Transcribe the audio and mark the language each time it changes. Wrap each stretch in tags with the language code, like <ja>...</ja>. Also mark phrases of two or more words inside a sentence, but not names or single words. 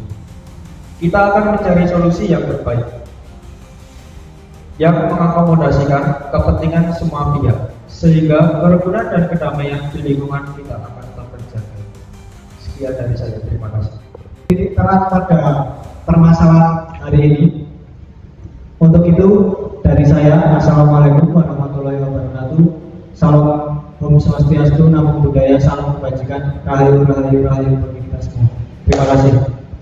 <id>Kita akan mencari solusi yang terbaik yang mengakomodasikan kepentingan semua pihak, sehingga kerukunan dan kedamaian di lingkungan kita akan tetap terjaga. Sekian dari saya, terima kasih. Titik terang pada permasalahan hari ini. Untuk itu dari saya,</id> <ar>السلام عليكم ورحمة الله وبركاته.</ar> <id>Salam Om Swastiastu, Namo Buddhaya, salam kebajikan, rahayu rahayu rahayu bagi kita semua. Terima kasih.</id>